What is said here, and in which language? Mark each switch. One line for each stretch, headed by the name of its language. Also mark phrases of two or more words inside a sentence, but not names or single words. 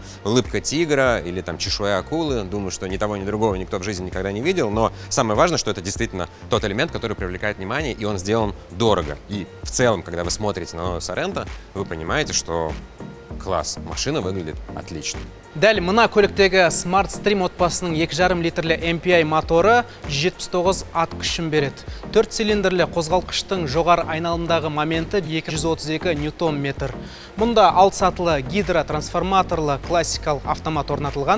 Russian: Улыбка тигра или там чешуя акулы. Думаю, что ни того, ни другого никто в жизни никогда не видел. Но самое важное, что это действительно тот элемент, который привлекает внимание, и он сделан дорого. И в целом, когда вы смотрите на новую Sorento, вы понимаете, что класс, машина выглядит отлично.
Kazakh: Дәл мына көліктегі Smart Stream отбасының 2,5 литрлі MPI моторы 179 ат күшін береді. 4 цилиндрлі қозғалтқыштың жоғары айналымдағы моменті 232 ньютон-метр. Мұнда 6 сатылы гидротрансформаторлы классикалық автомат орнатылған.